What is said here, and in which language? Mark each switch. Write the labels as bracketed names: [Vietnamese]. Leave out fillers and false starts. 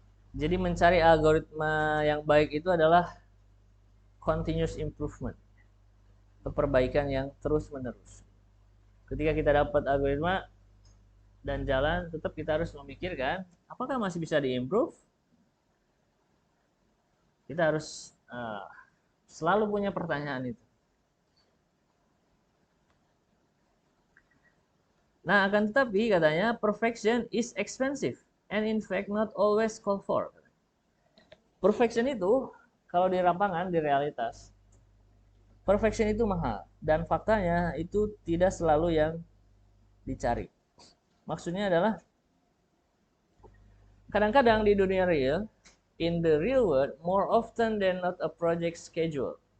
[Indonesian] Jadi mencari algoritma yang baik itu adalah continuous improvement, perbaikan yang terus-menerus. Ketika kita dapat algoritma dan jalan, tetap kita harus memikirkan apakah masih bisa diimprove. Kita harus selalu punya pertanyaan itu. Nah, akan tetapi katanya [English] perfection is expensive and in fact not always called for. [Indonesian] Perfection itu kalau di lapangan, di realitas, perfection itu mahal dan faktanya itu tidak selalu yang dicari. Maksudnya adalah kadang-kadang di dunia real, [English] in the real world, more often than not a project schedule.